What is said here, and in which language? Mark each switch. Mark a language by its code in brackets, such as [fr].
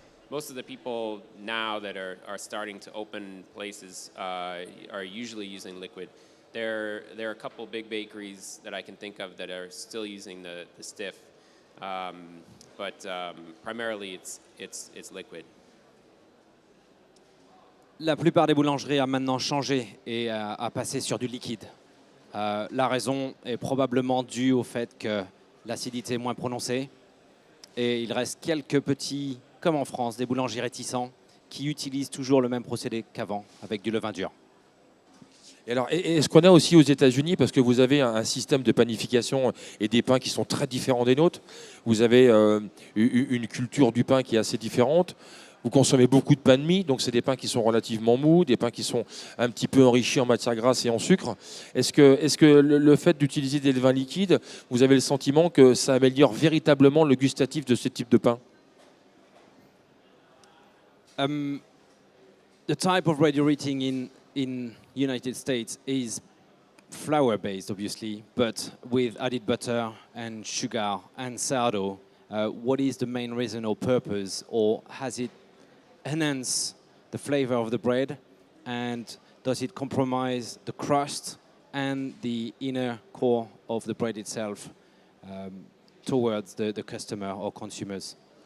[en] most of the people now that are starting to open places are usually using liquid. There are a couple big bakeries that I can think of that are still using the stiff, but primarily it's liquid. [fr] La plupart des boulangeries a maintenant changé et a passé sur du liquide. La raison est probablement due au fait que l'acidité est moins prononcée et il reste quelques petits, comme en France, des boulangers réticents qui utilisent toujours le même procédé qu'avant avec du levain dur. Et alors, est-ce qu'on a aussi aux États-Unis, parce que vous avez un système de panification et des pains qui sont très différents des nôtres, vous avez une culture du pain qui est assez différente. Vous consommez beaucoup de pain de mie, donc c'est des pains qui sont relativement mous, des pains qui sont un petit peu enrichis en matière grasse et en sucre. Est-ce que le fait d'utiliser des levains liquides, vous avez le sentiment que ça améliore véritablement le gustatif de ce type de pain? [en] The type of bread you're eating in United States is flour-based, obviously, but with added butter and sugar and sourdough. What is the main reason or purpose, or has it enhanced the flavor of the bread, and does it compromise the crust and the inner core of the bread itself towards the customer or consumers?